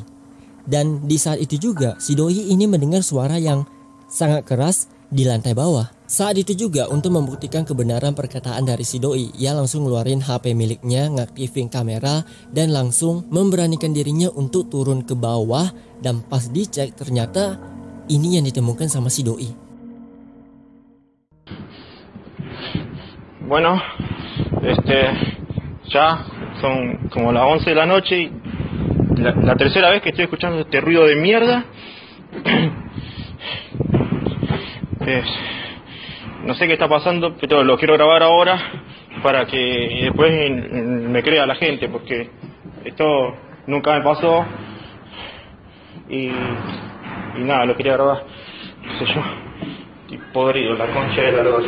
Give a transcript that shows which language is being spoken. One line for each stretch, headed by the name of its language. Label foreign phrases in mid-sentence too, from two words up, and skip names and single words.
Indonesian: Dan di saat itu juga si doi ini mendengar suara yang sangat keras di lantai bawah. Saat itu juga untuk membuktikan kebenaran perkataan dari si doi, ia langsung ngeluarin HP miliknya, ngaktifin kamera dan langsung memberanikan dirinya untuk turun ke bawah. Dan pas dicek ternyata ini yang ditemukan sama si doi.
Spanish: Bueno, ya son como las 11 de la noche y la tercera vez que estoy escuchando este ruido de mierda. No sé qué está pasando, pero lo quiero grabar ahora para que después me crea la gente, porque esto nunca me pasó y nada, lo quería grabar, qué sé yo, estoy podrido, la concha de la lora.